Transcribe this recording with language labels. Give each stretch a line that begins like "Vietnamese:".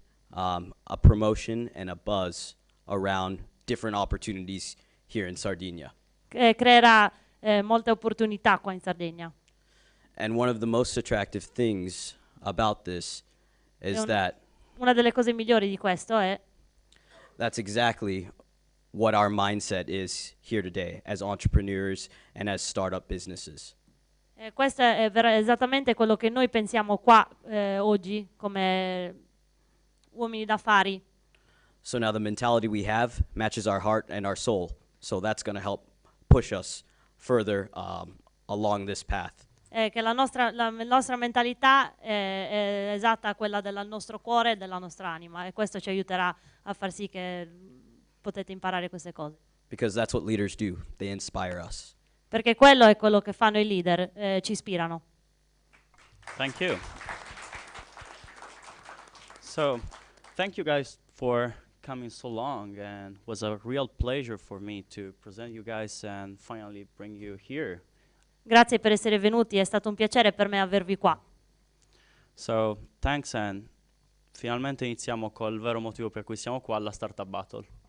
English: a promotion and a buzz around different opportunities here in Sardinia.
Italian: creerà molte opportunità qua in Sardegna.
English: And one of the most attractive things about this is that
Italian: Una delle cose migliori di questo è
English: that's exactly what our mindset is here today as entrepreneurs and as startup businesses.
Italian: questo è esattamente quello che noi pensiamo qua oggi come uomini d'affari.
English: So now the mentality we have matches our heart and our soul. So that's going to help push us further along this path.
Italian: Che la nostra mentalità è esatta a quella del nostro cuore e della nostra anima, e questo ci aiuterà a far sì che potete imparare queste cose.
English: Because that's what leaders do. They inspire us.
Italian: Perché quello è quello che fanno i leader, ci ispirano.
English: Thank you. So, thank you guys for coming so long, and it was a real pleasure for me to present you guys and finally bring you here.
Italian: Grazie per essere venuti, è stato un piacere per me avervi qua.
English: So, thanks, and
Italian: finalmente iniziamo col vero motivo per cui siamo qua, la Startup Battle.